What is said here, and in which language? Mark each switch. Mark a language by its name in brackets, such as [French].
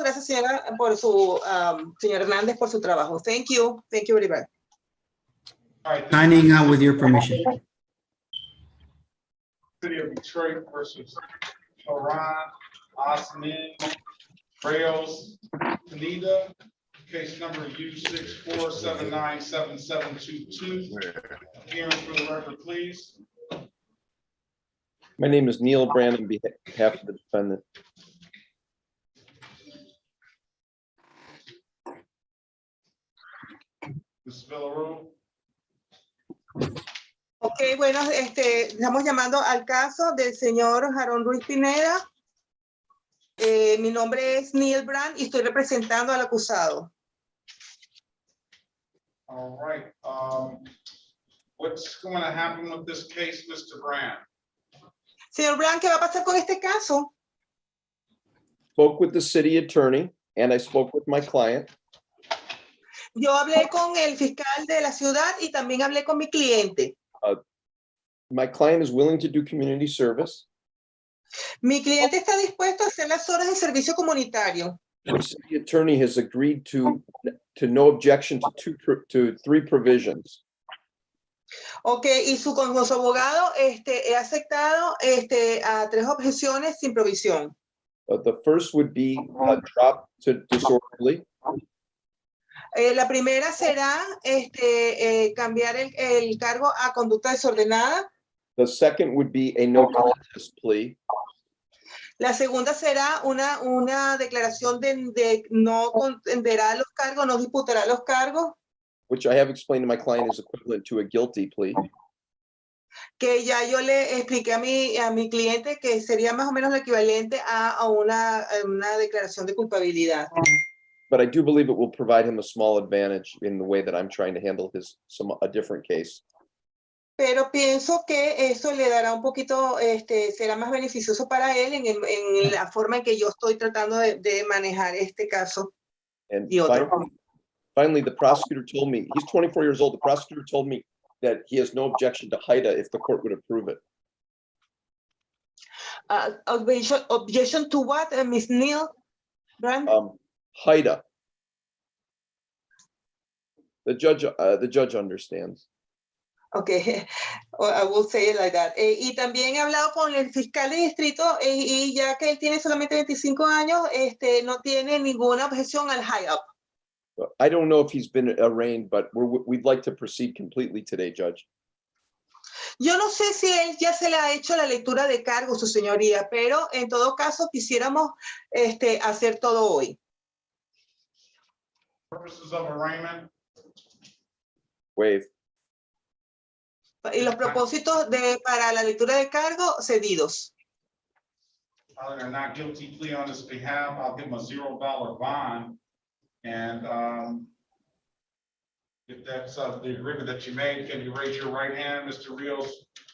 [Spanish] Gracias, señora, por su, señor Hernández, por su trabajo. [English] Thank you. Thank you very much. Signing out with your permission. City of Detroit versus Haran Osman Rails Pineda, case number U64797722. Hearing for the record, please. My name is Neil Brand on behalf of the defendant. Ms. Villarreal. [Spanish] Ok, bueno, estamos llamando al caso del señor Jarón Ruiz Pineda. Mi nombre es Neil Brand y estoy representando al acusado. [English] All right. What's going to happen with this case, Mr. Brand? [Spanish] Señor Brand, ¿qué va a pasar con este caso? [English] Spoke with the city attorney and I spoke with my client. [Spanish] Yo hablé con el fiscal de la ciudad y también hablé con mi cliente. [English] My client is willing to do community service. [Spanish] Mi cliente está dispuesto a hacer las horas de servicio comunitario. [English] The city attorney has agreed to no objection to 3 provisions. [Spanish] Ok, y con su abogado he aceptado a 3 objeciones sin provisión. [English] The first would be a drop to disorderly. [Spanish] La primera será cambiar el cargo a conducta desordenada. [English] The second would be a no contest plea. [Spanish] La segunda será una declaración de no contenderá los cargos, no disputará los cargos. [English] Which I have explained to my client is equivalent to a guilty plea. [Spanish] Que ya yo le expliqué a mi cliente que sería más o menos lo equivalente a una declaración de culpabilidad. [English] But I do believe it will provide him a small advantage in the way that I'm trying to handle a different case. [Spanish] Pero pienso que eso le dará un poquito, será más beneficioso para él en la forma en que yo estoy tratando de manejar este caso. [English] And finally, the prosecutor told me, he's 24 years old, the prosecutor told me that he has no objection to HIDA if the court would approve it. Objection to what, Ms. Neil? HIDA. The judge understands. Okay, I will say it like that. [Spanish] Y también he hablado con el fiscal de distrito y ya que él tiene solamente 25 años, no tiene ninguna objeción al high-up. [English] I don't know if he's been arraigned, but we'd like to proceed completely today, Judge. [Spanish] Yo no sé si él ya se le ha hecho la lectura de cargo, su señoría, pero en todo caso quisiéramos hacer todo hoy. [English] Purposes of arraignment. Waive. [Spanish] Y los propósitos para la lectura de cargo cedidos. [English] Filing a not guilty plea on his behalf, I'll give him a $0 bond. And if that's the agreement that you made, can you raise your right hand, Mr. Rios?